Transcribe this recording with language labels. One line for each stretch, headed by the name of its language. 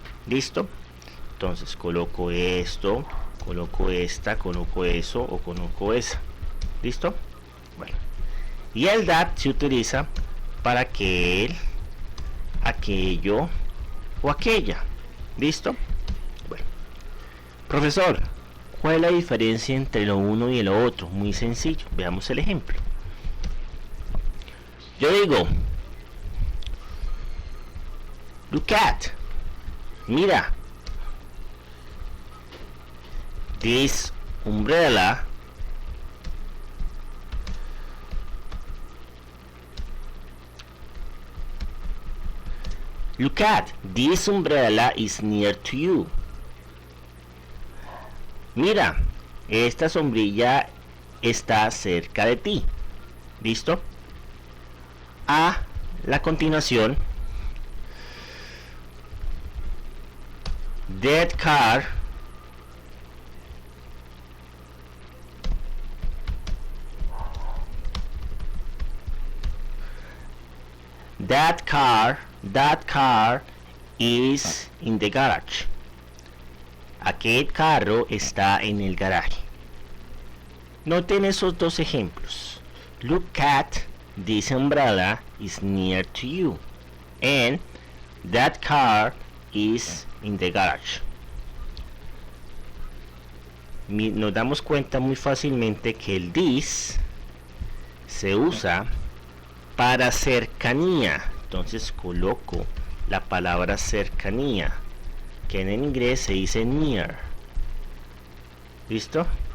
Spanish: ¿Listo? Entonces coloco esto, coloco esta, coloco eso o coloco esa. ¿Listo? Bueno. Y el that se utiliza para aquel, aquello o aquella. ¿Listo? Bueno. Profesor, ¿cuál es la diferencia entre lo uno y lo otro? Muy sencillo. Veamos el ejemplo. Yo digo,
English: look at,
Spanish: mira,
English: this umbrella look at, this umbrella is near to you.
Spanish: Mira, esta sombrilla está cerca de ti. ¿Listo? A la continuación,
English: that car is in the garage.
Spanish: Aquel carro está en el garaje. Noten esos dos ejemplos.
English: Look at, this umbrella is near to you, and that car is in the garage.
Spanish: Nos damos cuenta muy fácilmente que el this se usa para cercanía. Entonces coloco la palabra cercanía, que en inglés se dice near. ¿Listo?